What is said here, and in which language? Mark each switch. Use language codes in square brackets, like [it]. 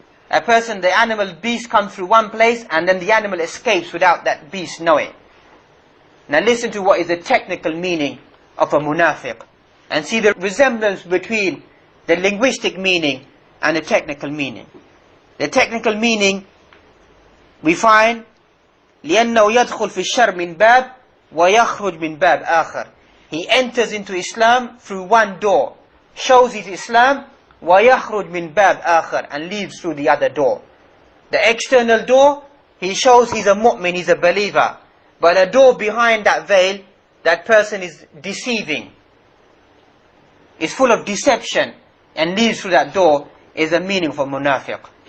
[en] A person, the animal, beast comes through one place, and then the animal escapes without that beast knowing. Now listen to what is the technical meaning of a munafiq, and see the resemblance between the linguistic meaning and the technical meaning. The technical meaning we find [ar] لأنه يدخل في الشر من باب ويخرج من باب آخر. [en] He enters into Islam through one door, shows his Islam, [ar] ويخرج من باب آخر, [en] and leaves through the other door. The external door, he shows he's a mu'min, he's a believer. But a door behind that veil, that person is deceiving, is full of deception, and leaves through that door, is the meaning for munafiq.